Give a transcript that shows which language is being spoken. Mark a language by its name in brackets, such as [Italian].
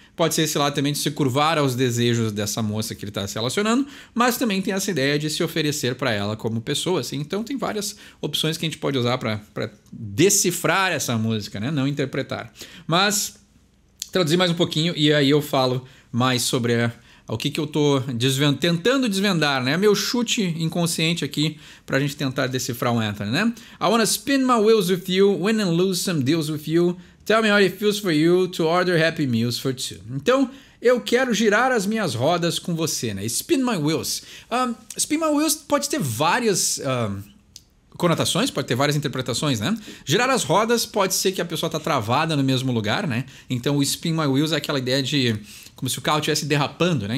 [Portuguese] Pode ser esse lado também de se curvar aos desejos dessa moça que ele está se relacionando, mas também tem essa ideia de se oferecer para ela como pessoa, assim. Então tem várias opções que a gente pode usar para decifrar essa música, né? Não interpretar. Mas traduzir mais um pouquinho e aí eu falo mais sobre o que eu tô tentando desvendar, né? Meu chute inconsciente aqui pra gente tentar decifrar o Anthony, né? [English] I wanna spin my wheels with you, win and lose some deals with you. Tell me how it feels for you to order happy meals for two. [Portuguese] Então, eu quero girar as minhas rodas com você, né? [English] Spin my wheels. [Portuguese] Spin my wheels pode ter várias conotações, pode ter várias interpretações, né? Girar as rodas pode ser que a pessoa está travada no mesmo lugar, né? Então, o spin my wheels é aquela ideia de como se o carro estivesse derrapando, né?